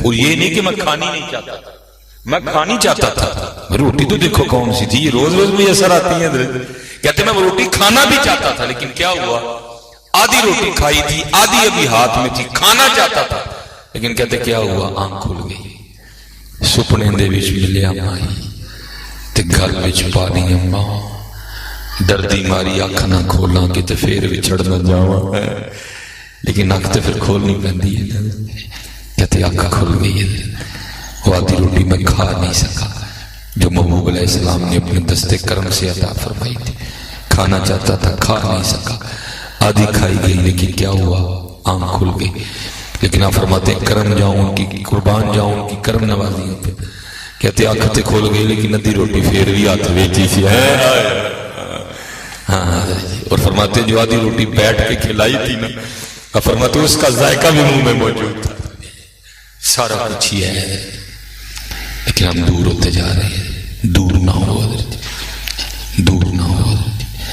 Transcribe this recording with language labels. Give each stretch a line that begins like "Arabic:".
Urdu: اور یہ نہیں کہ میں کھانی نہیں چاہتا تھا, میں کھانی چاہتا تھا. روٹی تو دیکھو کون سی تھی, یہ روز روز میں اثر آتی ہیں. کہتے میں وہ روٹی کھانا بھی چاہتا تھا لیکن کیا ہوا آدھی روٹی کھائی تھی آدھی ابھی ہاتھ میں تھی, کھانا چاہتا تھا لیکن کہتے کیا ہوا آنکھ کھل گئی.
Punjabi: سپنے دے وچ ملیا مائی تے گل وچ پانی اماں, دردی ماری اکھ نہ کھولاں کہ تے پھر وچھڑ نہ جاواں, لیکن اکھ تے پھر کھولنی پیندی ہے.
Urdu: کہتے اکھ کھل گئی ہے. وہ آدھی روٹی میں کھا نہیں سکا جو محبوب علیہ السلام نے اپنے دستے کرم سے عطا فرمائی تھی. کھانا چاہتا تھا کھا نہیں سکا, آدھی کھائی گئی لیکن کیا ہوا آنکھ کھل گئی. لیکن آپ فرماتے ہیں کرم جاؤں ان کی قربان جاؤں ان کی کرم نوازیوں پہ.
Punjabi: کہتے آنکھ تے کھول گئی لیکن ادھی روٹی پھر بھی ہاتھ ویچی سی. ہاں.
Urdu: اور فرماتے ہیں جو آدھی روٹی بیٹھ کے کھلائی تھی نا آپ فرماتے ہیں اس کا ذائقہ بھی منہ میں موجود تھا. سارا کچھ ہی ہے لیکن ہم دور ہوتے جا رہے ہیں. دور نہ ہو حضرت, دور نہ ہو حضرت.